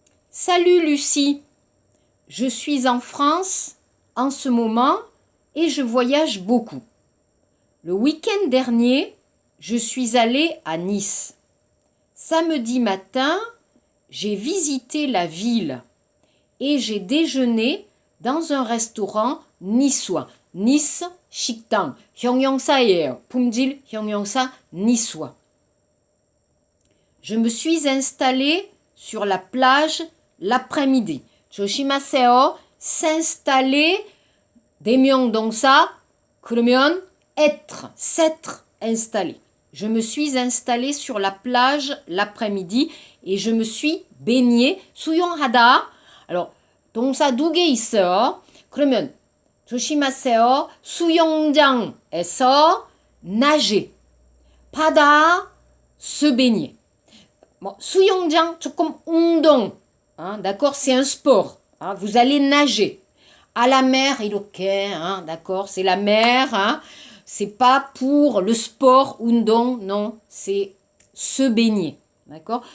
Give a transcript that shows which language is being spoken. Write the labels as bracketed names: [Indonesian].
[French] Salut Lucie, je suis en France en ce moment et je voyage beaucoup. Le week-end dernier, je suis allée à Nice. Samedi matin, j'ai visité la ville et j'ai déjeuné dans un restaurant niçois. [Korean] Nice, 식당, 형용사예요. 품질 형용사 niçois. [French] Je me suis installée sur la plage l'après-midi. [Korean] 조심하세요. s'installer, 대명동사, 그러면 être, s'être installé. [French] Je me suis installée sur la plage l'après-midi et je me suis baignée. [Korean] 수영하다. Alors, 동사 두 개 있어요. 그러면 조심하세요. 수영장에서 nager. 바다, se baigner. [French] Bon, [Korean] 수영장 조금 운동, [French] hein, d'accord, c'est un sport, hein, vous allez nager. À la mer, [Korean] 이렇게, [French] hein, d'accord, c'est la mer, hein, c'est pas pour le sport, 운동, non, c'est se baigner, d'accord.